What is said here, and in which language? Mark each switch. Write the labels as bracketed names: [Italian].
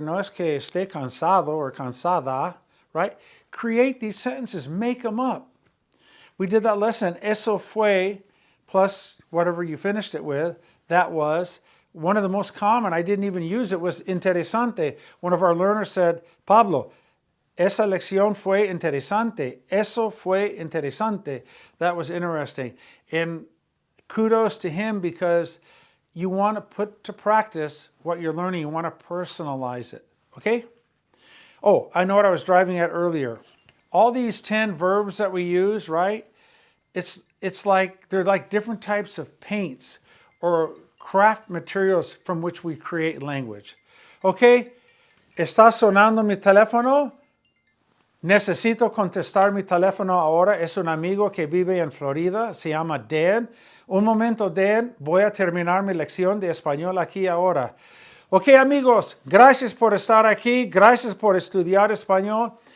[Spanish] No es que esté cansado [English] or [Spanish] cansada, [English] right? Create these sentences, make them up. We did that lesson, [Spanish] eso fue, [English] plus whatever you finished it with, that was. One of the most common, I didn't even use it, was interesante. One of our learners said, Pablo, [Spanish] esa lección fue interesante. Eso fue interesante. [English] That was interesting. And kudos to him, because you want to put to practice what you're learning. You want to personalize it, okay? Oh, I know what I was driving at earlier. All these 10 verbs that we use, right? It's like, they're like different types of paints or craft materials from which we create language. Okay? [Spanish] ¿Está sonando mi teléfono? Necesito contestar mi teléfono ahora. Es un amigo que vive en Florida. Se llama Dan. Un momento, Dan. Voy a terminar mi lección de español aquí ahora. Ok, amigos, gracias por estar aquí, gracias por estudiar español.